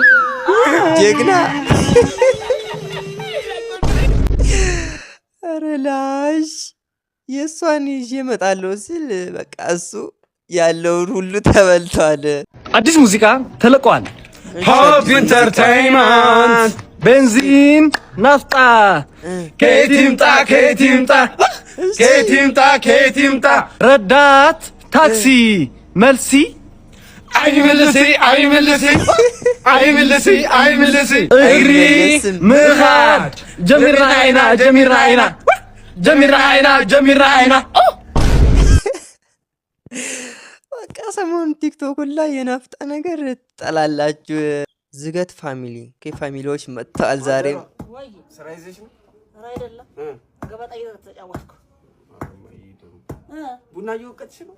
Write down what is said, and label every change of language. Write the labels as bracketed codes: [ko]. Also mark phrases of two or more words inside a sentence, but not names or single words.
[am] ጀግና ኧረ ላሽ የእሷን ይዤ እመጣለሁ ሲል በቃ እሱ ያለውን ሁሉ ተበልቷል። አዲስ ሙዚቃ ተለቋል። ሆፕ ኢንተርቴይንመንት ቤንዚን ናፍጣ ከየት ይምጣ ከየት ይምጣ ከየት ይምጣ ከየት ይምጣ ረዳት ታክሲ [ti] መልሲ አይመልሲ አይመልሲ አይመልሲ አይመልሲ እግሪ ምኻድ ጀሚራ አይና ጀሚራ አይና ጀሚራ አይና ጀሚራ አይና [am] በቃ ሰሞኑን ቲክቶክ ላይ የናፍጣ ነገር ትጠላላችሁ። ዝገት ፋሚሊ ከፋሚሊዎች መጥተዋል። ዛሬም ስራ ይዘሽ ነው? ኧረ አይደለም ገበጣ እየተጫወትኩ ቡና እየወቀጥሽ ነው?